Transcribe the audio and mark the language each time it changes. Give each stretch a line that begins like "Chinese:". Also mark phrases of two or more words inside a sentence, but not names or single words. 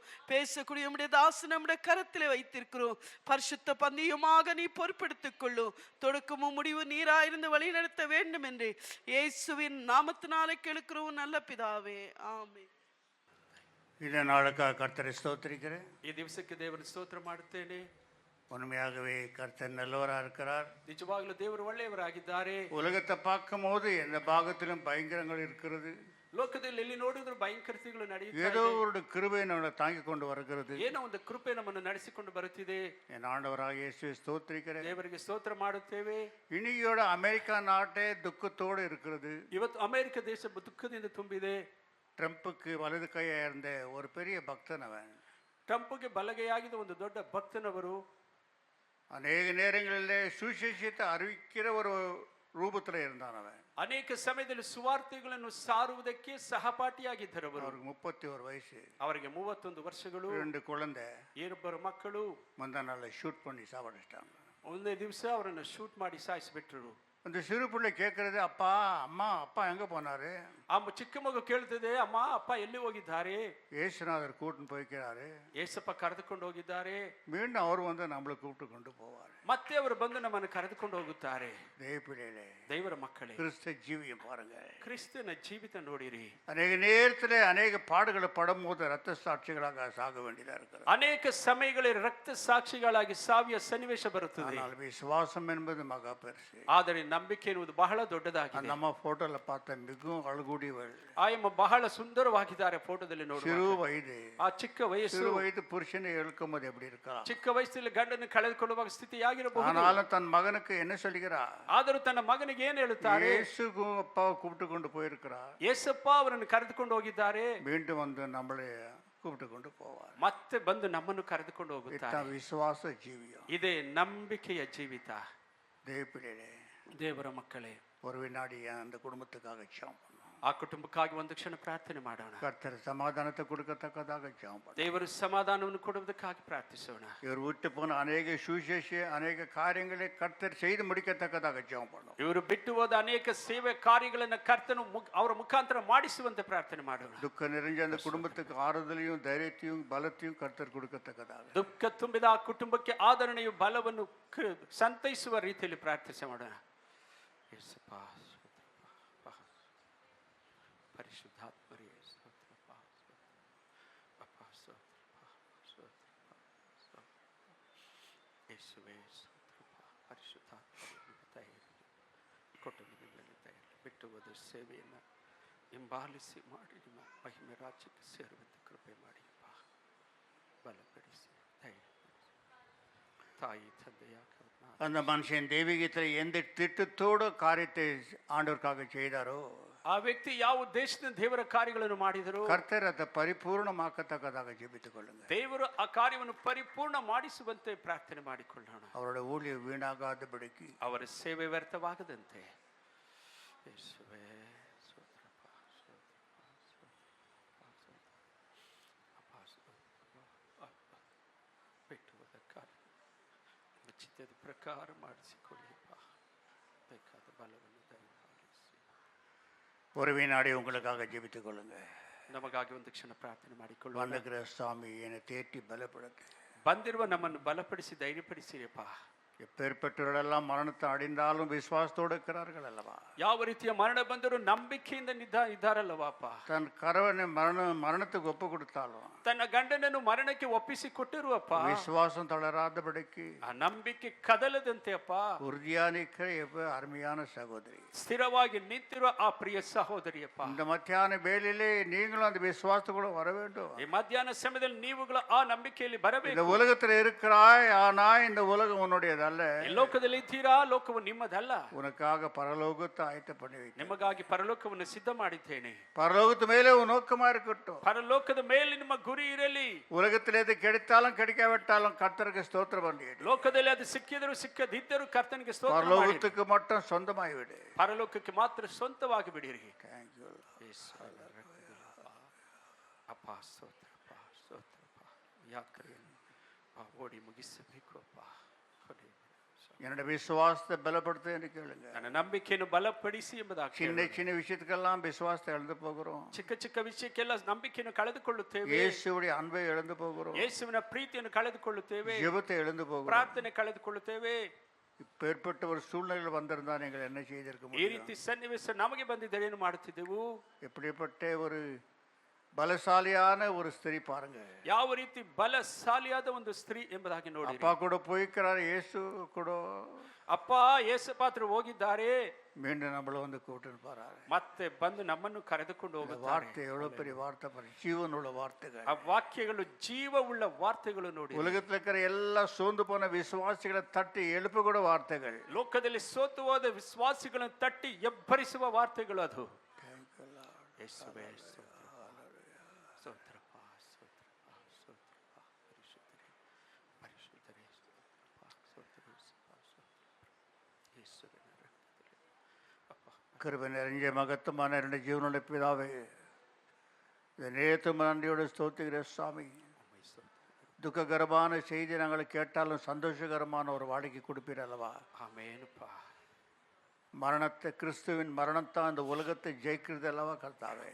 Tamil: பேசக்கூடிய நம்முடைய தாசன் நம்முடைய கரத்திலே வைத்திருக்கிறோம். பரிசுத்த பந்தியுமாக நீ பொறுப்பெடுத்துக் கொள்ளும். தொடக்கமும் முடிவு நீராயிருந்து வழி நடத்த வேண்டும் என்று இயேசுவின் நாமத்தினாலே கேளுக்கிறோம் நல்ல பிதாவே, ஆமென். இந்த நாளுக்காக கர்த்தரை ஸ்தோத்திரிக்கிறேன்.
Kannada: ಈ ದಿವಸಕ್ಕೆ ದೇವರ ಸ್ತೋತ್ರ ಮಾಡುತ್ತೇನೆ.
Tamil: உண்மையாகவே கர்த்தர் நல்லவராக இருக்கிறார்.
Kannada: ನಿಜವಾಗಲೂ ದೇವರು ಒಳ್ಳೆಯವರಾಗಿದ್ದಾರೆ.
Tamil: உலகத்தை பார்க்கும் போது எந்த பாகத்திலும் பயங்கரங்கள் இருக்கிறது.
Kannada: ಲೋಕದಲ್ಲಿ ಎಲ್ಲಿ ನೋಡಿದ್ರು ಭಯಂಕರತೆಗಳು ನಡೆಯುತ್ತಿದೆ.
Tamil: ஏதோ ஒரு கிருபை நம்மை தாங்கி கொண்டு வருகிறது.
Kannada: ಏನೋ ಒಂದು ಕೃಪೆ ನಮ್ಮನ್ನು ನಡೆಸಿಕೊಂಡು ಬರುತ್ತಿದೆ.
Tamil: என் ஆண்டவராக இயேசுவை ஸ்தோத்திரிக்கிறேன்.
Kannada: ದೇವರಿಗೆ ಸ್ತೋತ್ರ ಮಾಡುತ್ತೇವೆ.
Tamil: இன்னையோட அமெரிக்கா நாட்டே துக்கத்தோடு இருக்கிறது.
Kannada: ಇವತ್ತು ಅಮೆರಿಕ ದೇಶ ದುಃಖದಿಂದ ತುಂಬಿದೆ.
Tamil: ட்ரம்புக்கு வலது கையா இருந்த ஒரு பெரிய பக்தன் அவன்.
Kannada: ಟ್ರಂಪ್ಗೆ ಬಲಗೈಯಾಗಿದ್ದ ಒಂದು ದೊಡ್ಡ ಭಕ್ತನವರು
Tamil: அநேக நேரங்களிலே சுவிசேஷத்தை அறிவிக்கிற ஒரு ரூபத்தில் இருந்தான் அவன்.
Kannada: ಅನೇಕ ಸಮಯದಲ್ಲಿ ಸುವಾರ್ತೆಗಳನ್ನು ಸಾರುವುದಕ್ಕೆ ಸಹಪಾಠಿಯಾಗಿದ್ದರು.
Tamil: அவருக்கு 31 வயசு.
Kannada: ಅವರಿಗೆ 31 ವರ್ಷಗಳು.
Tamil: 2 குழந்தை.
Kannada: 2 ಮಕ್ಕಳು.
Tamil: முந்தா நாள் ஷூட் பண்ணி சாவடிச்சிட்டாங்க.
Kannada: ಒಂದೇ ದಿವಸ ಅವರನ್ನು ಶೂಟ್ ಮಾಡಿ ಸಾಯಿಸಿಬಿಟ್ರು.
Tamil: அந்த சிறு பிள்ளை கேட்கறது, அப்பா அம்மா அப்பா எங்க போனாரு?
Kannada: ಆ ಚಿಕ್ಕ ಮಗು ಕೇಳ್ತದೆ, ಅಮ್ಮ ಅಪ್ಪ ಎಲ್ಲಿ ಹೋಗಿದ್ದಾರೆ?
Tamil: ஏசுநாதர் கூட்டின்னு போய்க்கிறாரு.
Kannada: ಏಸಪ್ಪ ಕರೆದುಕೊಂಡು ಹೋಗಿದ್ದಾರೆ.
Tamil: மீண்டும் அவர் வந்து நம்மளை கூப்பிட்டு கொண்டு போவார்.
Kannada: ಮತ್ತೆ ಅವರು ಬಂದು ನಮ್ಮನ್ನು ಕರೆದುಕೊಂಡು ಹೋಗುತ್ತಾರೆ.
Tamil: தேவப்பிள்ளைகளே,
Kannada: ದೇವರ ಮಕ್ಕಳೇ,
Tamil: கிறிஸ்து ஜீவியம் பாருங்க.
Kannada: ಕ್ರಿಸ್ತನ ಜೀವಿತ ನೋಡಿರಿ.
Tamil: அநேக நேரத்தில் அநேக பாடுகளை படும் போது ரத்த சாட்சிகளாக சாக வேண்டியதா இருக்கிறது.
Kannada: ಅನೇಕ ಸಮಯಗಳಲ್ಲಿ ರಕ್ತ ಸಾಕ್ಷಿಗಳಾಗಿ ಸಾವಿಯ ಸನ್ನಿವೇಶ ಬರುತ್ತದೆ.
Tamil: ஆனால் விசுவாசம் என்பது மகா பெருசு.
Kannada: ಆದರೆ ನಂಬಿಕೆ ಎನ್ನುವುದು ಬಹಳ ದೊಡ್ಡದಾಗಿದೆ.
Tamil: நம்ம போட்டோல பார்த்த மிகவும் அழகுடையவள்.
Kannada: ಆಯಮ್ಮ ಬಹಳ ಸುಂದರವಾಗಿದ್ದಾರೆ ಫೋಟೋದಲ್ಲಿ ನೋಡುವ.
Tamil: சிறு வயது,
Kannada: ಆ ಚಿಕ್ಕ ವಯಸ್ಸು.
Tamil: சிறு வயது புருஷனை இழக்கும் போது எப்படி இருக்கலாம்?
Kannada: ಚಿಕ್ಕ ವಯಸ್ಸಲ್ಲಿ ಗಂಡನ್ನು ಕಳೆದುಕೊಳ್ಳುವ ಸ್ಥಿತಿಯಾಗಿರಬಹುದು.
Tamil: ஆனாலும் தன் மகனுக்கு என்ன சொல்கிறார்?
Kannada: ಆದರೂ ತನ್ನ ಮಗನಿಗೆ ಏನು ಹೇಳುತ್ತಾರೆ?
Tamil: இயேசுக்கு அப்பாவை கூப்பிட்டு கொண்டு போயிருக்கிறார்.
Kannada: ಯೇಸಪ್ಪ ಅವರನ್ನು ಕರೆದುಕೊಂಡು ಹೋಗಿದ್ದಾರೆ.
Tamil: மீண்டும் வந்து நம்மளை கூப்பிட்டு கொண்டு போவார்.
Kannada: ಮತ್ತೆ ಬಂದು ನಮ್ಮನ್ನು ಕರೆದುಕೊಂಡು ಹೋಗುತ್ತಾರೆ.
Tamil: விசுவாச ஜீவியம்.
Kannada: ಇದೇ ನಂಬಿಕೆಯ ಜೀವಿತ.
Tamil: தேவப்பிள்ளைகளே,
Kannada: ದೇವರ ಮಕ್ಕಳೇ,
Tamil: ஒரு வினாடி அந்த குடும்பத்துக்காக ஜெபம் பண்ணுவோம்.
Kannada: ಆ ಕುಟುಂಬಕ್ಕಾಗಿ ಒಂದು ಕ್ಷಣ ಪ್ರಾರ್ಥನೆ ಮಾಡೋಣ.
Tamil: கர்த்தர் சமாதானத்தை கொடுக்கத்தக்கதாக ஜெபம் பண்ணுவோம்.
Kannada: ದೇವರು ಸಮಾಧಾನವನ್ನು ಕೊಡುವುದಕ್ಕಾಗಿ ಪ್ರಾರ್ಥಿಸೋಣ.
Tamil: இவர் விட்டு போன அநேக சுவிசேஷ அநேக காரியங்களை கர்த்தர் செய்து முடிக்கத்தக்கதாக ஜெபம் பண்ணுவோம்.
Kannada: ಇವರು ಬಿಟ್ಟು ಹೋದ ಅನೇಕ ಸೇವೆ ಕಾರ್ಯಗಳನ್ನು ಕರ್ತನು ಅವರ ಮುಖಾಂತರ ಮಾಡಿಸುವಂತೆ ಪ್ರಾರ್ಥನೆ ಮಾಡೋಣ.
Tamil: துக்க நிறைஞ்ச அந்த குடும்பத்துக்கு ஆறுதலையும் தைரியத்தையும் பலத்தையும் கர்த்தர் கொடுக்கத்தக்கதாக.
Kannada: ದುಃಖ ತುಂಬಿದ ಆ ಕುಟುಂಬಕ್ಕೆ ಆದರಣೆಯು ಬಲವನ್ನು ಸಂತೈಸುವ ರೀತಿಯಲ್ಲಿ ಪ್ರಾರ್ಥನೆ ಮಾಡೋಣ. ಯೇಸಪ್ಪ, ಪರಿಶುದ್ಧಾತ್ಮರೇ, ಸ್ತೋತ್ರಪ್ಪ, ಅಪ್ಪ ಸ್ತೋತ್ರಪ್ಪ, ಸ್ತೋತ್ರಪ್ಪ, ಸ್ತೋತ್ರಪ್ಪ, ಯೇಸುವೇ ಸ್ತೋತ್ರ. ಪರಿಶುದ್ಧಾತ್ಮನ ದಯೆಯಿರಲಿ. ಕುಟುಂಬದ ಮೇಲೆ ದಯೆಯಿರಲಿ. ಬಿಟ್ಟು ಹೋದ ಸೇವೆಯನ್ನು ಹಿಂಬಾಲಿಸಿ ಮಾಡಿ ನಿಮ್ಮ ಮಹಿಮೆ ರಾಜ್ಯಕ್ಕೆ ಸೇರುವಂತೆ ಕೃಪೆ ಮಾಡಿಯಪ್ಪ. ಬಲಪಡಿಸಿ ಧೈರ್ಯಪಡಿಸಿ.
Tamil: தாய் தந்தையாக அந்த மனுஷன் தெய்வீகத்தில் எந்த திட்டத்தோடு காரியத்தை ஆண்டவருக்காக செய்தாரோ
Kannada: ಆ ವ್ಯಕ್ತಿ ಯಾವ ಉದ್ದೇಶದಿಂದ ದೇವರ ಕಾರ್ಯಗಳನ್ನು ಮಾಡಿದರು,
Tamil: கர்த்தர் அதை பரிபூர்ணமாக்கத்தக்கதாக ஜெபித்துக் கொள்ளுங்க.
Kannada: ದೇವರು ಆ ಕಾರ್ಯವನ್ನು ಪರಿಪೂರ್ಣ ಮಾಡಿಸುವಂತೆ ಪ್ರಾರ್ಥನೆ ಮಾಡಿಕೊಳ್ಳೋಣ.
Tamil: அவருடைய ஊழியம் வீணாகாதபடிக்கு,
Kannada: ಅವರ ಸೇವೆ ವ್ಯರ್ಥವಾಗದಂತೆ. ಯೇಸುವೇ ಸ್ತೋತ್ರಪ್ಪ, ಸ್ತೋತ್ರಪ್ಪ, ಸ್ತೋತ್ರಪ್ಪ, ಸ್ತೋತ್ರಪ್ಪ, ಸ್ತೋತ್ರಪ್ಪ. ಬಿಟ್ಟು ಹೋದ ಕಾರ್ಯ ನಿಮ್ಮ ಚಿತ್ತದ ಪ್ರಕಾರ ಮಾಡಿಸಿಕೊಳ್ಳಿಪ್ಪ. ಬೇಕಾದ ಬಲವನ್ನು ದಯಪಾಲಿಸಿ.
Tamil: உறவினாடி உங்களுக்காக ஜெபித்துக் கொள்ளுங்க.
Kannada: ನಮಗಾಗಿ ಒಂದು ಕ್ಷಣ ಪ್ರಾರ್ಥನೆ ಮಾಡಿಕೊಳ್ಳೋಣ.
Tamil: வந்துகிற சாமி என்னை தேற்றி பலப்படுத்து.
Kannada: ಬಂದಿರುವ ನಮ್ಮನ್ನು ಬಲಪಡಿಸಿ ಧೈರ್ಯಪಡಿಸಿರಪ್ಪ.
Tamil: எப்பேற்பட்டவர்களெல்லாம் மரணத்தை அடைந்தாலும் விசுவாசத்தோடு இருக்கிறார்கள் அல்லவா?
Kannada: ಯಾವ ರೀತಿಯ ಮರಣ ಬಂದರೂ ನಂಬಿಕೆಯಿಂದ ಇದ್ದಾರಲ್ಲವಾಪ.
Tamil: தன் கரவனை மரணத்துக்கு ஒப்பு கொடுத்தாலும்
Kannada: ತನ್ನ ಗಂಡನನ್ನು ಮರಣಕ್ಕೆ ಒಪ್ಪಿಸಿ ಕೊಟ್ಟಿರುವಪ್ಪ.
Tamil: விசுவாசம் தளராதபடிக்கு,
Kannada: ಆ ನಂಬಿಕೆ ಕದಲದಂತೆ ಅಪ್ಪ,
Tamil: உறுதியா நிற்கிற அருமையான சகோதரி,
Kannada: ಸ್ಥಿರವಾಗಿ ನಿಂತಿರುವ ಆ ಪ್ರಿಯ ಸಹೋದರಿಯಪ್ಪ,
Tamil: இந்த மத்தியான வேளையிலே நீங்களும் அந்த விசுவாசத்தோட வர வேண்டும்.
Kannada: ಈ ಮಧ್ಯಾಹ್ನ ಸಮಯದಲ್ಲಿ ನೀವುಗಳು ಆ ನಂಬಿಕೆಯಲ್ಲಿ
Tamil: இந்த
Kannada: ಬರಬೇಕು.
Tamil: உலகத்தில் இருக்கிறாய், ஆனா இந்த உலகம் உன்னுடையதல்ல.
Kannada: ಈ ಲೋಕದಲ್ಲಿ ಇದ್ದೀರಾ, ಲೋಕವು ನಿಮ್ಮದಲ್ಲ.
Tamil: உனக்காக பரலோகத்தை ஆயத்த பண்ணி வைத்தேன்.
Kannada: ನಿಮಗಾಗಿ ಪರಲೋಕವನ್ನು ಸಿದ್ಧ ಮಾಡಿದ್ದೇನೆ.
Tamil: பரலோகத்து மேலே உன் நோக்கமா இருக்கட்டும்.
Kannada: ಪರಲೋಕದ ಮೇಲೆ ನಿಮ್ಮ ಗುರಿ ಇರಲಿ.
Tamil: உலகத்தில் எது கிடைத்தாலும் கிடைக்காவிட்டாலும் கர்த்தருக்கு ஸ்தோத்திரம் பண்ணி,
Kannada: ಲೋಕದಲ್ಲಿ ಅದು ಸಿಕ್ಕಿದರೂ ಸಿಕ್ಕದಿದ್ದರೂ ಕರ್ತನಿಗೆ ಸ್ತೋತ್ರ ಮಾಡಿ.
Tamil: பரலோகத்துக்கு மட்டும் சொந்தமாய் விடு.
Kannada: ಪರಲೋಕಕ್ಕೆ ಮಾತ್ರ ಸ್ವಂತವಾಗಿ ಬಿಡಿರಿ.
English: Thank you, Lord.
Kannada: ಅಪ್ಪ ಸ್ತೋತ್ರಪ್ಪ, ಸ್ತೋತ್ರಪ್ಪ. ಯಾತ್ರೆಯನ್ನು ಓಡಿ ಮುಗಿಸಬೇಕು ಅಪ್ಪ.
Tamil: என்னோட விசுவாசத்தை பலப்படுத்த என்று கேளுங்க.
Kannada: ನನ್ನ ನಂಬಿಕೆಯನ್ನು ಬಲಪಡಿಸಿ ಎಂಬುದಾಗಿ.
Tamil: சின்ன சின்ன விஷயத்துக்கெல்லாம் விசுவாசத்தை இழந்து போகிறோம்.
Kannada: ಚಿಕ್ಕ ಚಿಕ್ಕ ವಿಷಯಕ್ಕೆಲ್ಲ ನಂಬಿಕೆಯನ್ನು ಕಳೆದುಕೊಳ್ಳುತ್ತೇವೆ.
Tamil: இயேசுவுடைய அன்பை இழந்து போகிறோம்.
Kannada: ಯೇಸುವಿನ ಪ್ರೀತಿಯನ್ನು ಕಳೆದುಕೊಳ್ಳುತ್ತೇವೆ.
Tamil: ஜெபத்தை இழந்து போகிறோம்.
Kannada: ಪ್ರಾರ್ಥನೆ ಕಳೆದುಕೊಳ್ಳುತ್ತೇವೆ.
Tamil: இப்பேற்பட்ட ஒரு சூழ்நிலையில் வந்திருந்தா நீங்கள் என்ன செய்திருக்க
Kannada: ಈ
Tamil: முடியும்?
Kannada: ರೀತಿ ಸನ್ನಿವೇಶ ನಮಗೆ ಬಂದಿದ್ದರೆ ಏನು ಮಾಡುತ್ತಿದ್ದೆವು?
Tamil: எப்படிப்பட்ட ஒரு பலசாலியான ஒரு ஸ்திரீ பாருங்க.
Kannada: ಯಾವ ರೀತಿ ಬಲಶಾಲಿಯಾದ ಒಂದು ಸ್ತ್ರೀ ಎಂಬುದಾಗಿ ನೋಡಿ.
Tamil: அப்பா கூட போய்க்கிறார், இயேசு கூட.
Kannada: ಅಪ್ಪ ಯೇಸುಪಾತ್ರ ಹೋಗಿದ್ದಾರೆ,
Tamil: மீண்டும் நம்மள வந்து கூட்டிட்டு போறாரு.
Kannada: ಮತ್ತೆ ಬಂದು ನಮ್ಮನ್ನು ಕರೆದುಕೊಂಡು ಹೋಗುತ್ತಾರೆ.
Tamil: வார்த்தை எவ்வளவு பெரிய வார்த்தை பாரு, ஜீவனுள்ள வார்த்தைகள்.
Kannada: ಆ ವಾಕ್ಯಗಳು ಜೀವವುಳ್ಳ ವಾರ್ತೆಗಳು ನೋಡಿ.
Tamil: உலகத்தில் இருக்கிற எல்லா சோர்ந்து போன விசுவாசிகளை தட்டி எழுப்ப கூட வார்த்தைகள்.
Kannada: ಲೋಕದಲ್ಲಿ ಸೋತು ಹೋದ ವಿಶ್ವಾಸಿಗಳನ್ನು ತಟ್ಟಿ ಎಬ್ಬರಿಸುವ ವಾರ್ತೆಗಳು ಅದು. ಯೇಸುವೇ ಸ್ತೋತ್ರಪ್ಪ, ಸ್ತೋತ್ರಪ್ಪ, ಸ್ತೋತ್ರಪ್ಪ. ಪರಿಶುದ್ಧರೇ, ಪರಿಶುದ್ಧರೇ, ಸ್ತೋತ್ರಪ್ಪ, ಸ್ತೋತ್ರಪ್ಪ, ಸ್ತೋತ್ರಪ್ಪ. ಯೇಸುವಿನ ರಕ್ತದಲ್ಲಿ ಅಪ್ಪ.
Tamil: கிருபை நிறைஞ்ச மகத்துவமான இரண்டு ஜீவனுடைய பிதாவே, இந்த நேற்று நன்றியோடு ஸ்தோத்திரிக்கிற சாமி. துக்ககரமான செய்தி நாங்கள் கேட்டாலும் சந்தோஷகரமான ஒரு வாழ்க்கை கொடுப்பீர் அல்லவா? ஆமென்ப்பா. மரணத்தை, கிறிஸ்துவின் மரணத்தான் இந்த உலகத்தை ஜெயிக்கிறது அல்லவா கர்த்தாவே?